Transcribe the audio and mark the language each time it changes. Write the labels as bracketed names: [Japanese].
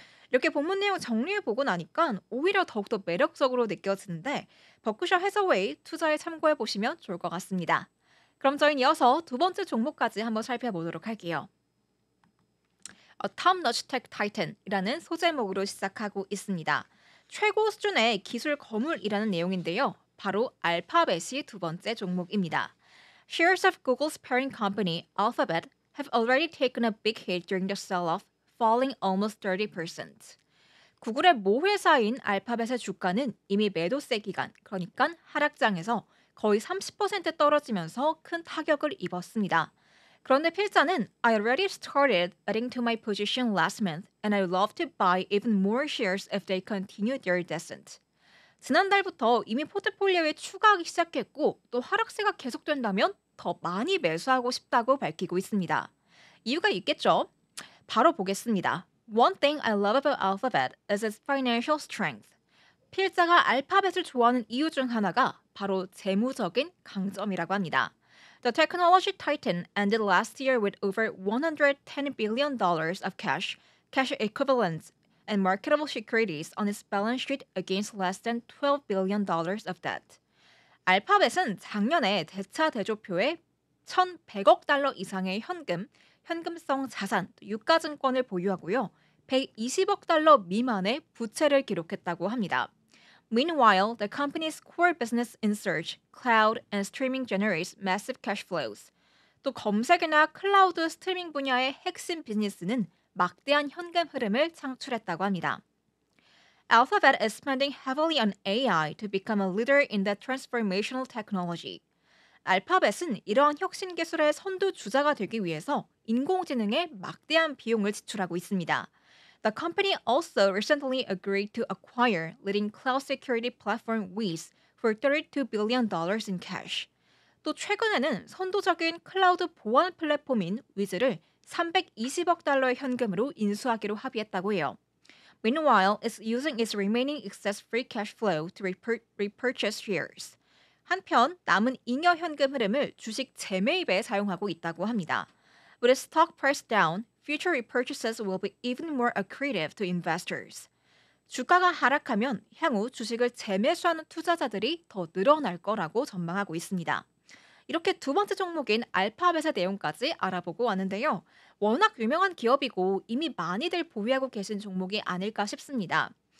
[Korean] 이렇게 본문 내용 정리해보고 나니까 오히려 더욱더 매력적으로 느껴지는데 버크셔 해서웨이 투자에 참고해보시면 좋을 것 같습니다. 그럼 저희는 이어서 두 번째 종목까지 한번 살펴보도록 할게요. [English] Top Notch Tech Titan [Korean] 이라는 소제목으로 시작하고 있습니다. 최고 수준의 기술 거물이라는 내용인데요. 바로 알파벳이 두 번째 종목입니다. [English] Shares of Google's parent company, Alphabet, have already taken a big hit during the sell-off, falling almost 30%. [Korean] 구글의 모회사인 알파벳의 주가는 이미 매도세 기간, 그러니까 하락장에서 거의 30% 떨어지면서 큰 타격을 입었습니다. 그런데 필자는 [English] I already started adding to my position last month and I'd love to buy even more shares if they continue their descent. [Korean] 지난달부터 이미 포트폴리오에 추가하기 시작했고 또 하락세가 계속된다면 더 많이 매수하고 싶다고 밝히고 있습니다. 이유가 있겠죠? 바로 보겠습니다. [English] One thing I love about Alphabet is its financial strength. [Korean] 필자가 알파벳을 좋아하는 이유 중 하나가 바로 재무적인 강점이라고 합니다. [English] The technology titan ended last year with over $110 billion of cash, cash equivalents, and marketable securities on its balance sheet against less than $12 billion of debt. [Korean] 알파벳은 작년에 대차 대조표에 1,100억 달러 이상의 현금, 현금성 자산, 유가증권을 보유하고요. 120억 달러 미만의 부채를 기록했다고 합니다. [English] Meanwhile, the company's core business in search, cloud, and streaming generates massive cash flows. [Korean] 또 검색이나 클라우드 스트리밍 분야의 핵심 비즈니스는 막대한 현금 흐름을 창출했다고 합니다. [English] Alphabet is spending heavily on AI to become a leader in that transformational technology. [Korean] 알파벳은 이러한 혁신 기술의 선두 주자가 되기 위해서 인공지능에 막대한 비용을 지출하고 있습니다. [English] The company also recently agreed to acquire leading cloud security platform Wiz for $32 billion in cash. [Korean] 또 최근에는 선도적인 클라우드 보안 플랫폼인 위즈를 320억 달러의 현금으로 인수하기로 합의했다고 해요. [English] Meanwhile, it's using its remaining excess free cash flow to repurchase shares. [Korean] 한편 남은 잉여 현금 흐름을 주식 재매입에 사용하고 있다고 합니다. [English] With its stock price down, future repurchases will be even more accretive to investors. [Korean] 주가가 하락하면 향후 주식을 재매수하는 투자자들이 더 늘어날 거라고 전망하고 있습니다. 이렇게 두 번째 종목인 알파벳의 내용까지 알아보고 왔는데요. 워낙 유명한 기업이고 이미 많이들 보유하고 계신 종목이 아닐까 싶습니다.